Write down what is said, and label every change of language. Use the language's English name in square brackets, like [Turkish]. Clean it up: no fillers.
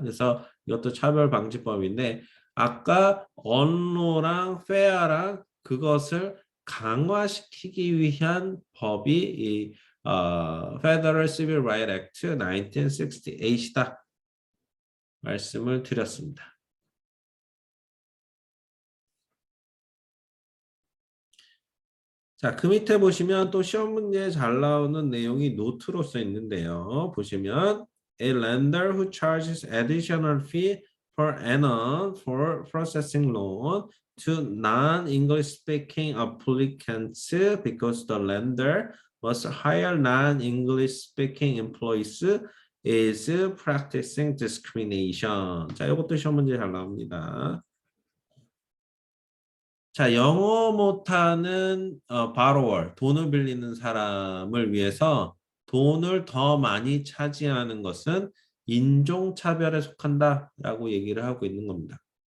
[Korean] 그래서 이것도 차별방지법인데 아까 언로랑 페어랑 그것을 강화시키기 위한 법이 이 Federal Civil Rights Act 1968이다. 말씀을 드렸습니다. 자, 그 밑에 보시면 또 시험 문제에 잘 나오는 내용이 노트로 써 있는데요. [English] 보시면 A lender who charges additional fee per annum for processing loan to non-English speaking applicants because the lender must hire non-English speaking employees is practicing discrimination. [Korean] 자, 이것도 시험 문제 잘 나옵니다. 자, 영어 못하는 borrower, 돈을 빌리는 사람을 위해서 돈을 더 많이 차지하는 것은 인종차별에 속한다라고 얘기를 하고 있는 겁니다.